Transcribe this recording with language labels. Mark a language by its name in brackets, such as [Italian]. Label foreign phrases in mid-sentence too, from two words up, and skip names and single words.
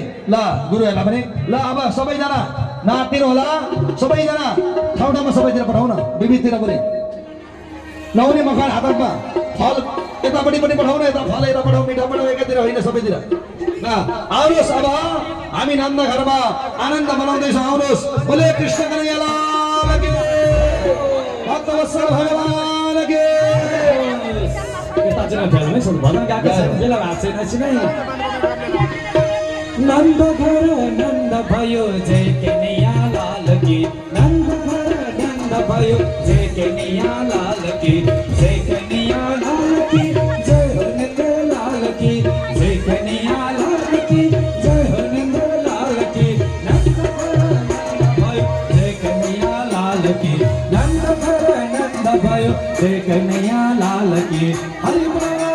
[Nepali] ल गुरुहरूलाई पनि ल अब सबैजना नातिनु होला। सबैजना ठाउँ ठाउँमा सबैतिर पठाउँ न विविधतिर पनि नहुने मखान हातमा फल यतापट्टि पनि पठाउन, यता फल यता पठाउँ मिठा पठाउँ एकातिर होइन सबैतिर। ल आउनुहोस् अब हामी नन्द घरमा आनन्द मनाउँदैछौँ। [Hindi] आउनुहोस् बोले कृष्ण कन्हैया लाल की, भक्तवत्सल भगवान की। नन्द घर नन्द भयो जय कन्हैया लाल की, नन्द घर नन्द भयो जय कन्हैया लाल की, जय कन्हैया लाल की, जय हो नन्द लाल की, जय कन्हैया लाल की, जय हो नन्द लाल की। नन्द घर नन्द भयो जय कन्हैया लाल की, नन्द घर नन्द भयो जय कन्हैया लाल की। हरि बोल।